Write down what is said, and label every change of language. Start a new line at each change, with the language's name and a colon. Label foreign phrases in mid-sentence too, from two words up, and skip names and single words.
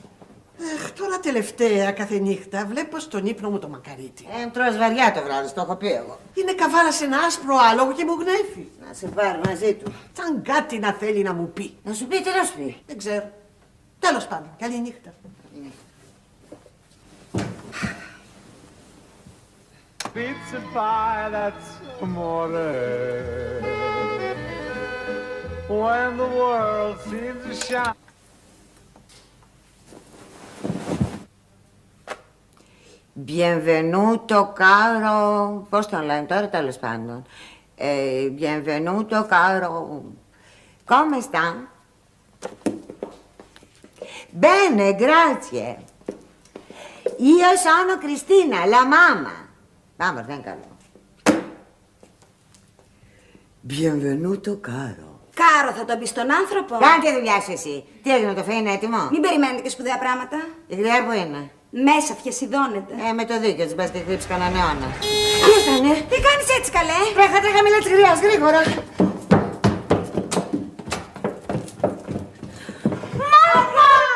Greek: Αμήν, αμήν. Τώρα τελευταία κάθε νύχτα βλέπω στον ύπνο μου το μακαρίτι. Τρως βαριά το βράδυ, το έχω πει εγώ. Είναι καβάρα σε ένα άσπρο άλογο και μου γνέφει. Να σε πάρει μαζί του. Σαν κάτι να θέλει να μου πει. Να σου πει, τι να σου πει. Δεν ξέρω. Τέλος πάντων, καλή νύχτα.
English: Pizza pie, that's amore. When the world seems to shine.
Italian: Bienvenuto caro.
Greek: Πώς τον λένε τώρα, τέλος πάντων.
Italian: Bienvenuto caro. Come sta? Bene, grazie. Io sono Cristina, la mamma.
Greek: Vamos, δεν καλό.
Italian: Bienvenuto caro.
Greek: Κάρο θα τον πει στον άνθρωπο. Κάνε τη δουλειά σου εσύ. Τι έγινε, το φαί είναι έτοιμο. Μην περιμένετε και σπουδαία πράγματα. Η γριά που είναι. Μέσα φιασιδώνεται. Με το δίκιο της μπας και κρύψει κανέναν αιώνα. Τι ήτανε. Τι κάνεις έτσι καλέ. Τρέχα μιλά της γριάς, γρήγορα. Μάμα!